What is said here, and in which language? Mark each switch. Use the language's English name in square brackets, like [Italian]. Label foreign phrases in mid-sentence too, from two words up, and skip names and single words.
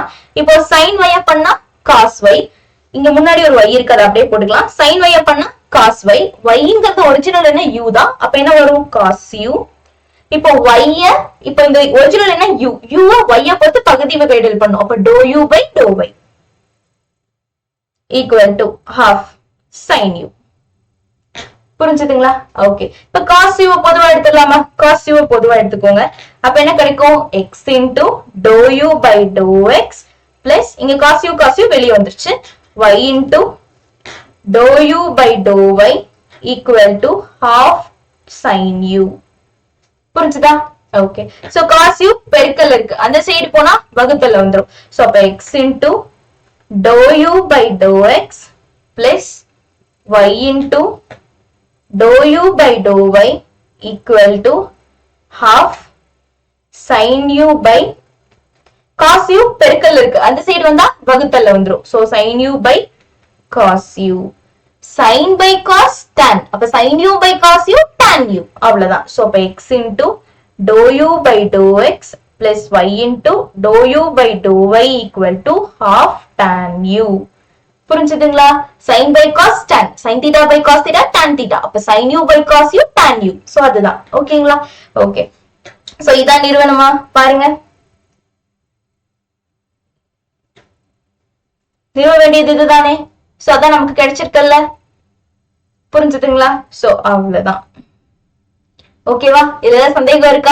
[English] இப்போ sin y பண்ணா cos y. [Tamil] இங்க முன்னாடி ஒரு y இருக்கு, அதை அப்படியே போட்டுக்கலாம். [English] sin y [Tamil] பண்ணா [English] cos y. [Tamil] yங்கிறது ஒரிஜினல் என்ன? u தான். அப்ப என்ன வரும்? [English] cos u. [Tamil] இப்போ y இப்போ இந்த ஒரிஜினல் என்ன? [English] u y [Tamil] பொறுத்து பகுதி வகையிடல் பண்ணும். [English] அப்ப dou u by dou y equal to half sin u. [Tamil] புரிஞ்சுதுங்களா? ஓகே. இப்ப [English] cos u [Tamil] பொதுவா எடுத்துடலாமா? [English] cos u [Tamil] பொதுவா எடுத்துக்கோங்க. அப்ப என்ன கிடைக்கும்? [English] x into dou u by dou x plus இங்க cos u [Tamil] வெளிய வந்துருச்சு. [English] y into dou u by dou y equal to half sin u. [Tamil] புரிஞ்சுதா? ஓகே. சோ [English] cos u [Tamil] பெருக்கல் இருக்கு, அந்த சைடு போனா வகுத்தல்ல வந்துரும். சோ அப்ப [English] x into dou u by dou x plus y into dou u by dou y equal to half sin u by cos u [Tamil] பெருக்கல் இருக்கு, அந்த சைடு வந்தா வகுத்தல்ல வந்துரும். [English] சோ sin u by cos u. sin by cos tan. அப்ப sin u by cos u tan u. [Tamil] அவ்வளவுதான். சோ அப்ப [English] x into dou u by dou x plus y into dou u by dou y equal to half tan u. புரிஞ்சுதுங்களா? sin by cos tan. sin theta by cos theta tan theta. அப்ப sin u by cos u tan u. [Tamil] சோ அதுதான். ஓகேங்களா? ஓகே. சோ இதான் நிறுவனமா? பாருங்க. நிறுவ வேண்டியது இதுதானே? சோ அதான் நமக்கு கிடைச்சிருக்கல்ல. புரிஞ்சுதுங்களா? சோ அவ்வளவுதான். ஓகேவா? இதுல சந்தேகம் இருக்கா?